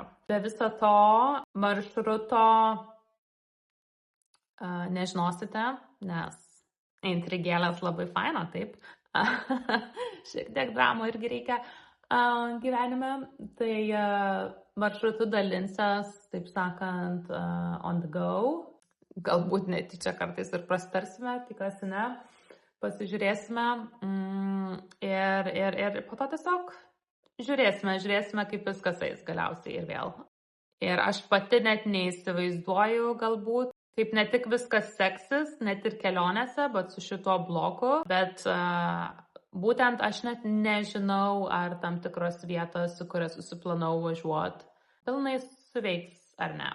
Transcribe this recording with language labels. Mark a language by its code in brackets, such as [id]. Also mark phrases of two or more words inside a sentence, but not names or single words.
[lt] Be viso to maršruto nežinosite, nes intrigėlės labai faina, taip. Šiek tiek dramų irgi reikia gyvenime, tai maršrutų dalinsiuos, taip sakant, [en] on the go. [lt] Galbūt netyčia kartais ir prasitarsime, tikiuosi ne, pasižiūrėsime ir po to tiesiog žiūrėsime, kaip viskas eis galiausiai ir vėl. Ir aš pati net neįsivaizduoju galbūt, kaip ne tik viskas seksis, net ir kelionėse, bet su šituo bloku, bet būtent aš net nežinau, ar tam tikros vietos, su kurias susiplanau važiuoti, pilnai suveiks ar ne.